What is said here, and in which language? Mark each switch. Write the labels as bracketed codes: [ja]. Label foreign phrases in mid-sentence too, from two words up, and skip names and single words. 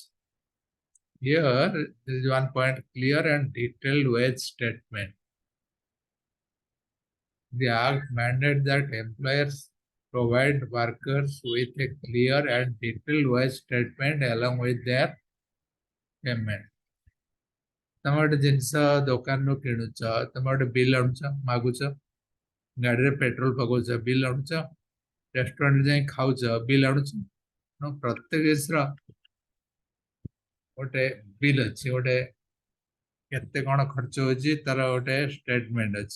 [en] Here, there is one point, clear and detailed wage statement. The act mandates that employers provide workers with a clear and detailed wage statement along with their payment. [or] ତମେ ଗୋଟେ ଜିନିଷ ଦୋକାନରୁ କିଣୁଛ, ତମେ ଗୋଟେ ବିଲ୍ ଆଣୁଛ, ମାଗୁଛ, ଗାଡ଼ିରେ ପେଟ୍ରୋଲ ପକାଉଛ, ବିଲ୍ ଆଣୁଛ, ରେଷ୍ଟୁରାଣ୍ଟ ଯାଇ ଖାଉଛ, ବିଲ୍ ଆଣୁଛ। ପ୍ରତ୍ୟେକ ଜିନିଷର ଗୋଟେ ବିଲ୍ ଅଛି, ଗୋଟେ କେତେ କ'ଣ ଖର୍ଚ୍ଚ ହେଉଛି ତାର ଗୋଟେ ଷ୍ଟେଟମେଣ୍ଟ ଅଛି।